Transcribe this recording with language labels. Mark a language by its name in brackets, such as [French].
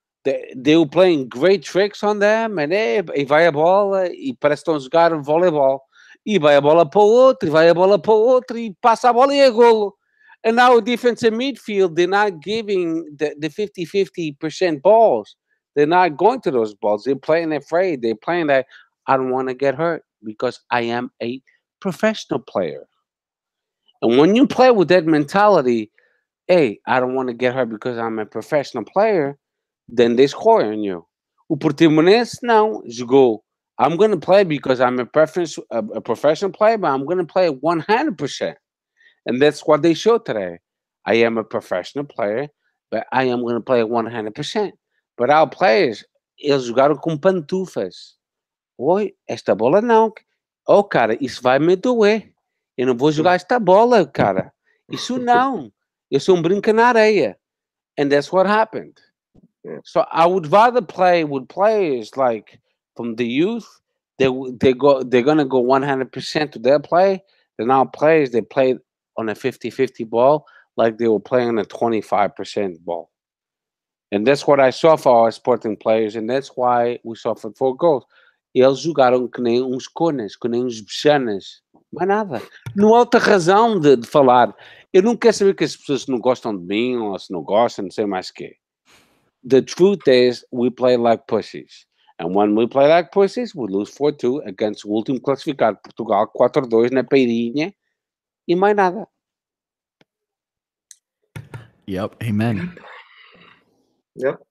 [English] They were playing great tricks on them, and [Portuguese] vai a bola e parece que estão a jogar voleibol. E vai a bola para o outro, e vai a bola para o outro, e passa a bola e é golo. [English] And our defensive midfield, they're not giving the 50-50% balls. They're not going to those balls. They're playing afraid. They're playing that I don't want to get hurt because I am a professional player. And when you play with that mentality, hey, I don't want to get hurt because I'm a professional player, then they score on you. [Portuguese] O Portimonense não jogou. [English] I'm going to play because I'm a professional player, but I'm going to play 100%. And that's what they showed today. I am a professional player, but I am going to play 100%. But our players, [Portuguese] eles jogaram com pantufas. Oi, esta bola não. Oh, cara, isso vai me doer. Eu não vou jogar esta bola, cara. Isso não. Eu sou brinca na areia. [English] And that's what happened. Yeah. So I would rather play with players like from the youth. They're gonna go 100% to their play than our players. They play on a 50-50 ball like they were playing a 25% ball. And that's what I saw for our Sporting players, and that's why we suffered 4 goals. [Portuguese] Eles jogaram que nem uns conas, que nem uns bichanas. Mais nada. Não há outra razão de falar. Eu não quero saber que as pessoas não gostam de mim ou se não gostam, não sei mais o quê. [English] The truth is, we play like pussies. And when we play like pussies, we lose 4-2 against [Portuguese] o último classificado, Portugal, 4-2 na peirinha e mais nada. [English] Yep. Amen. Yep.